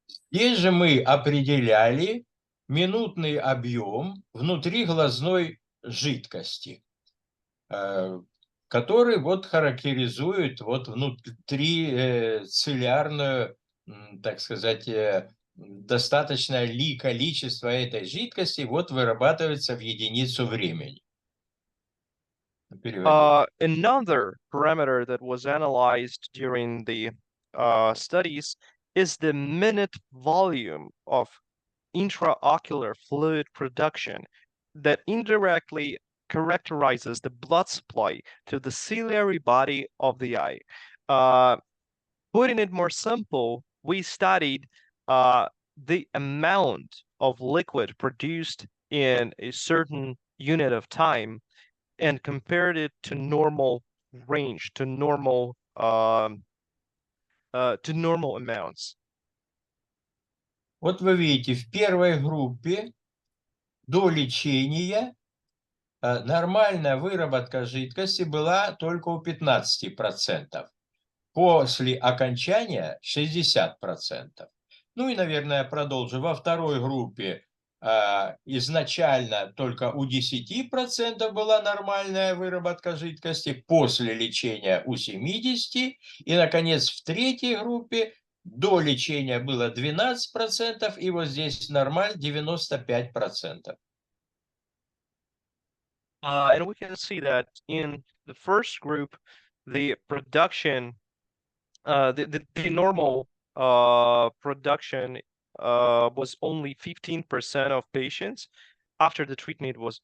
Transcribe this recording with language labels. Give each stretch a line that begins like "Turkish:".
Russian: Здесь же мы определяли минутный объем внутриглазной жидкости, который вот характеризует вот внутрицеллярную, так сказать, достаточное количество этой жидкости вот вырабатывается в единицу времени.
English: Another parameter that was analyzed during the studies is the minute volume of intraocular fluid production that indirectly characterizes the blood supply to the ciliary body of the eye. Putting it more simple, we studied the amount of liquid produced in a certain unit of time and compared it to normal range, to normal amounts.
Russian: Вот вы видите, в первой группе до лечения нормальная выработка жидкости была только у 15%. После окончания 60%. Ну и, наверное, я продолжу. Во второй группе изначально только у 10% была нормальная выработка жидкости, после лечения у 70%. И, наконец, в третьей группе до лечения было 12%, и вот здесь нормаль 95%.
English: And we can see that in the first group, the production, the normal production was only 15% of patients. After the treatment